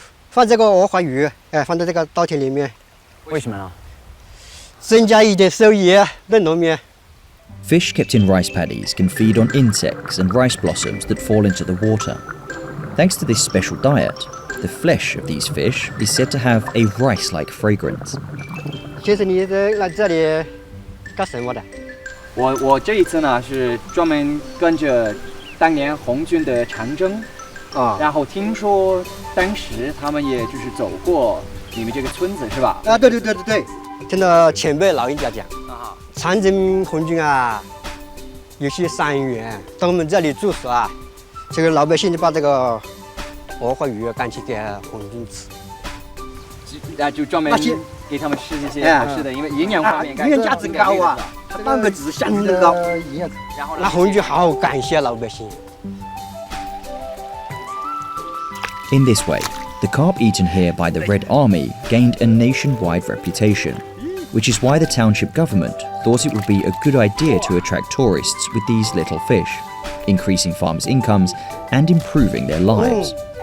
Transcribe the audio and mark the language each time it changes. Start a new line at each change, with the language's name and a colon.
Chinese: 放这个鹅黄鱼，放到这个稻田里面。为什么呢？增加一点收益，嫩农民。
English: Fish kept in rice paddies can feed on insects and rice blossoms that fall into the water. Thanks to this special diet, the flesh of these fish is said to have a rice-like fragrance.
Chinese: 其实你来这里干什么的？我这一次呢是专门跟着当年红军的长征，然后听说当时他们也就是走过你们这个村子是吧？啊，对，听到前辈老人家讲，长征红军啊，有些伤员到我们这里住宿啊，这个老百姓就把这个鹅黄鱼赶去给红军吃，就专门给他们吃这些好吃的，因为营养方面营养价值高啊，半个值相当高。然后那红军好好感谢老百姓。
English: In this way, the carp eaten here by the Red Army gained a nationwide reputation. which is why the township government thought it would be a good idea to attract tourists with these little fish, increasing farmers' incomes and improving their lives.